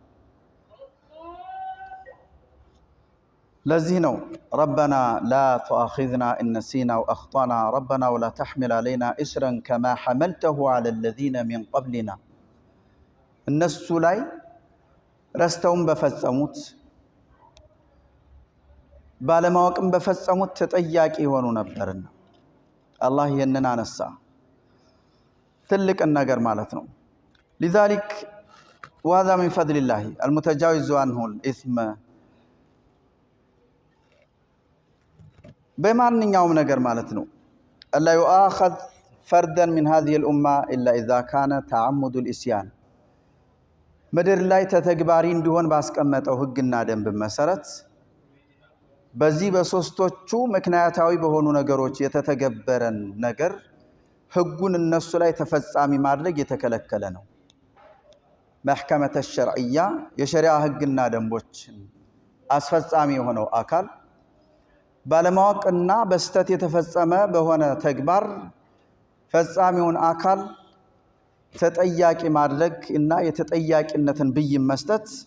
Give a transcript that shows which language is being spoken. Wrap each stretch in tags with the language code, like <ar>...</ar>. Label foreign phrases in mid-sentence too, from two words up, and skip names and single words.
<am>ለዚህ ነው</am> <ar>ربنا لا تؤاخذنا إن نسينا وأخطأنا ربنا ولا تحمل علينا إصرا كما حملته على الذين من قبلنا</ar> <am>እነሱ ላይ ረስተውም በፈጸሙት ባለማወቅም በፈጸሙት ተጠያቂ ሆኑ ነበርና አላህ ይህንን አነሳ። ትልቅን ነገር ማለት ነው።</am> <ar>لذلك وهذا من فضل الله المتجاوز عنه الإثم</ar> <am>በማንኛውም ነገር ማለት ነው። አላ</am> <ar>يؤاخذ فردا من هذه الأمة إلا إذا كان تعمد الإسيان</ar> <am>ምድር ላይ ተተግባሪ እንዲሆን ባስቀመጠው ህግና ደንብ መሰረት በዚህ በሶስቶቹ ምክንያታዊ በሆኑ ነገሮች የተተገበረን ነገር ህጉን እነሱ ላይ ተፈጻሚ ማድረግ የተከለከለ ነው።</am> <ar>محكمة شرعية</ar> <am>የሸሪዓ ህግና ደንቦች አስፈጻሚ የሆነው አካል ባለማወቅና በስተት የተፈጸመ በሆነ ተግባር ፈጻሚውን አካል ተጠያቂ ማድረግ እና የተጠያቂነትን ብይን መስጠት</am>